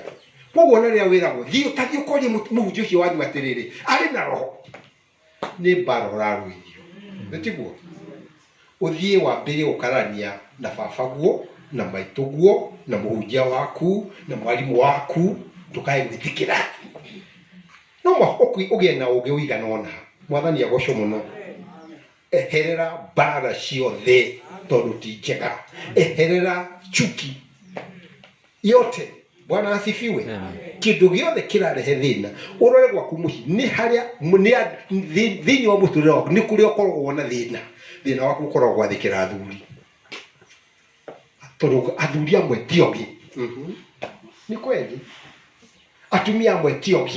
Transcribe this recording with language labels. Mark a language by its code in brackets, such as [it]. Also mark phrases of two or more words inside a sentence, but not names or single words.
[ki] Koguo na rĩrĩa wĩragwo thiĩ ũtathiĩ ũkorie mũhunjia ũcio wanyu atĩrĩrĩ arĩ na roho nĩ mbara ũrarũithio nĩtiguo ũthiĩ wambĩrĩrie gũkarania na babaguo na maitũguo na mũhunjia waku na mwarimũ waku ndũkae gwĩtĩkĩra no ũgĩe na ũgĩ ũigana ũna. Mwathani agocwo mũno. Eherera mbara ciothe tondũ ti njega. [sw] Eherera chuki yote. Bwana asifiwe. [ki] Kĩndũ gĩothe kĩrarehe thĩna ũrore gwaku mũciĩ nĩ harĩa thĩinĩ wa mũtũrĩre waku nĩ kũrĩa ũkoragwo wona thĩna waku ũkoragwo gwathĩkĩra athuri tondũ athuri amwe ti ogĩ. Nĩ kweli atumia amwe ti ogĩ.